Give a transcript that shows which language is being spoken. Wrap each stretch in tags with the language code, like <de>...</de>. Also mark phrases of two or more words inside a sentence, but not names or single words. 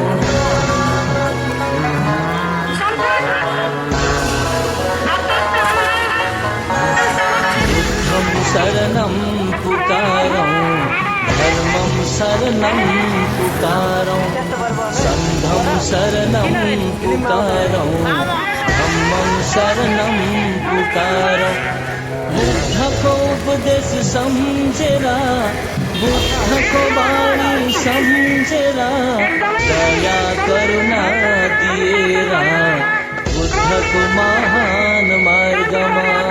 <sa>बुद्धं शरणं पुकारं धर्मं शरणं पुकारं संघं शरणं पुकारं धम्मं शरणं पुकारं</sa> <ne>बुद्धको उपदेश समझेरा बुद्धको वाणी समझेरा दया करुणा दिएरा बुद्धको महान मार्गमा</ne>